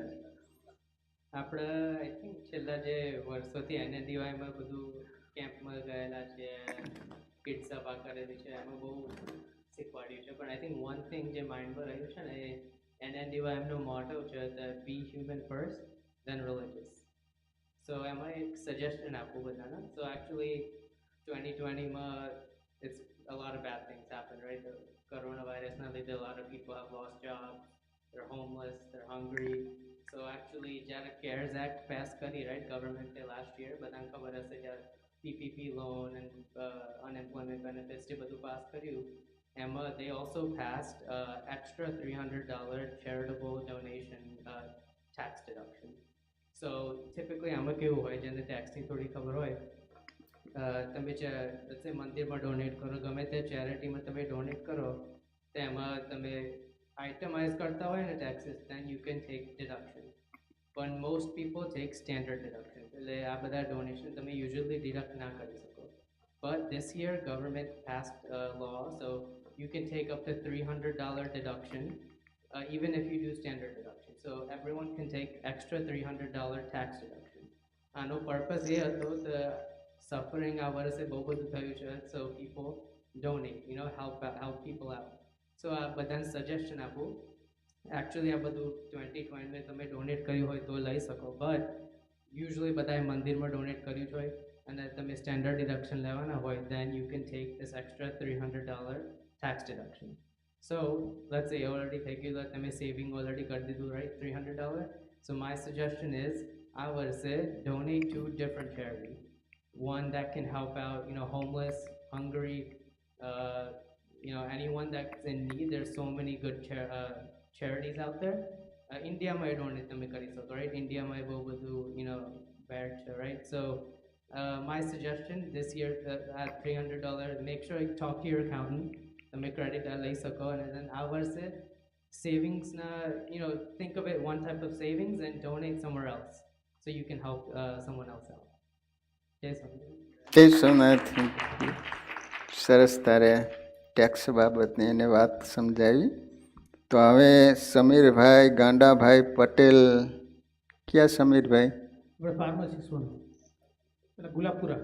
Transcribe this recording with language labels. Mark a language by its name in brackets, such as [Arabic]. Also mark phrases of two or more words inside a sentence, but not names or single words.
[Gujarati] આપણે [English] I think [Gujarati] છેલ્લા જે વર્ષોથી NNDYમાં બધું કેમ્પમાં ગયેલા છે, કિડ સભા કરેલી છે, એમાં બહુ શીખવાડ્યું છે. પણ [English] I think one thing [Gujarati] જે માઇન્ડમાં રહ્યું છે ને, એ NNDY એમનો મોટો છે, [English] be human first then religious. [Gujarati] સો એમાં એક સજેશન આપું બધાને. [English] so actually [Gujarati] 2020માં [English] it's a lot of bad things happened, right? The coronavirusના લીધે a lot of people have lost jobs, they're homeless, they're hungry. So actually જ્યારે CARES Act pass કરી, right, government last year, [Gujarati] બધાને ખબર હશે જ્યારે [English] PPP loan and unemployment benefits [Gujarati] જે બધું પાસ કર્યું, એમાં [English] they also passed extra $300 charitable donation tax deduction. So typically [Gujarati] આમાં કેવું હોય, જેને ટેક્સની થોડી ખબર હોય, તમે મંદિરમાં ડોનેટ કરો, ગમે તે ચેરિટીમાં તમે ડોનેટ કરો, તો એમાં તમે આઇટમાઇઝ કરતા હોય ને ટેક્સીસ, [English] then you can take deduction. But most people take standard deduction. [Gujarati] એટલે આ બધા ડોનેશન તમે usually deduct ના કરી શકો. [English] But this year government passed a law, so you can take up to $300 deduction even if you do standard deduction. So everyone can take extra $300 tax deduction. [Gujarati] આનો purpose એ હતો કે suffering આ વર્ષે બહુ બધું થયું છે, [English] so people donate, help people out. [Gujarati] So આ બધાને સજેશન આપું. એકચ્યુઅલી આ બધું 2020માં તમે ડોનેટ કર્યું હોય તો લઈ શકો, [English] but usually [Gujarati] બધાએ મંદિરમાં ડોનેટ કર્યું હોય અને તમે [English] standard deduction [Gujarati] લેવાના હોય, [English] then you can take this extra $300 tax deduction. So let's say already [Gujarati] થઈ ગયું, તમે સેવિંગ ઓલરેડી કરી દીધું, [English] right, $300. So my suggestion is [Gujarati] આ વર્ષે [English] donate to different charity. One that can help out, homeless, hungry, anyone that's in need. There's so many good charities out there. [Gujarati] ઇન્ડિયામાં એ ડોનેટ તમે કરી શકો, રાઈટ? ઇન્ડિયામાં એ બહુ બધું બેડ છે, રાઈટ? [English] સો my suggestion this year, at $300, make sure you talk to your accountant. [Gujarati] તમે ક્રેડિટ લઈ શકો, અને [English] then [Gujarati] આ વર્ષે [English] savings think of it one type of savings and donate somewhere else so you can help someone else out. [Gujarati] જય સ્વામિનારાયણ. જય સોમનાથ. સરસ, તારે ટેક્સ બાબતની એને વાત સમજાવી. તો હવે સમીરભાઈ ગાંડાભાઈ પટેલ. ક્યાં સમીરભાઈ? આપણે ફાર્મસી સોનું એટલે ગુલાબપુરા